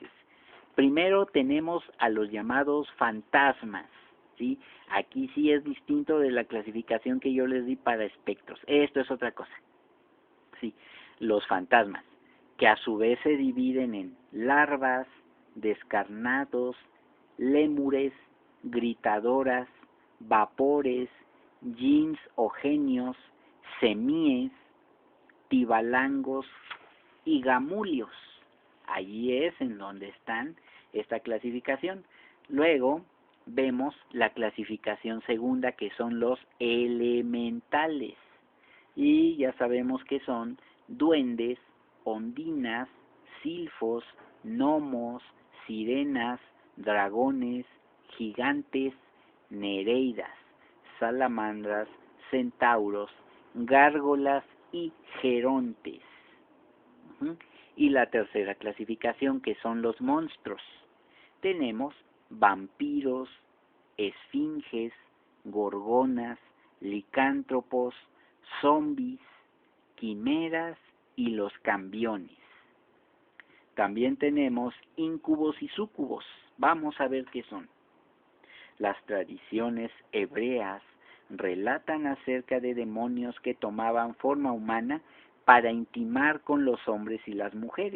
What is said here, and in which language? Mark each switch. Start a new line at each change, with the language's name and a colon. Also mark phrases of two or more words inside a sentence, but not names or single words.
Spanish: Primero tenemos a los llamados fantasmas, ¿sí? Aquí sí es distinto de la clasificación que yo les di para espectros. Esto es otra cosa, ¿sí? Los fantasmas, que a su vez se dividen en larvas, descarnados, lémures, gritadoras, vapores, jinns o genios, semíes, tibalangos y gamulios. Allí es en donde están esta clasificación. Luego vemos la clasificación segunda, que son los elementales. Y ya sabemos que son duendes, ondinas, silfos, gnomos, sirenas, dragones, gigantes, nereidas, salamandras, centauros, gárgolas y gerontes. Y la tercera clasificación, que son los monstruos. Tenemos vampiros, esfinges, gorgonas, licántropos, zombis, quimeras y los cambiones. También tenemos íncubos y súcubos. Vamos a ver qué son. Las tradiciones hebreas relatan acerca de demonios que tomaban forma humana para intimar con los hombres y las mujeres.